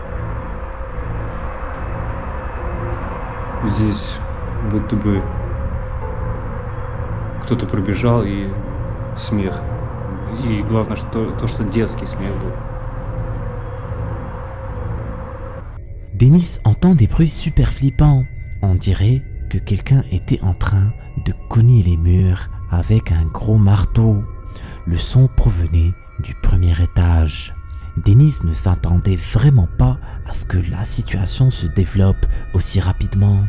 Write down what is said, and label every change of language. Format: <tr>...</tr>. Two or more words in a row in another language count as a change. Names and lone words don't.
<ru>здесь будто бы кто-то пробежал и смех. И главное, что детский смех был.</ru> <fr>Denis entend des bruits super flippants. On dirait que quelqu'un était en train de cogner les murs avec un gros marteau. Le son provenait du premier étage. Denis ne s'attendait vraiment pas à ce que la situation se développe aussi rapidement.</fr>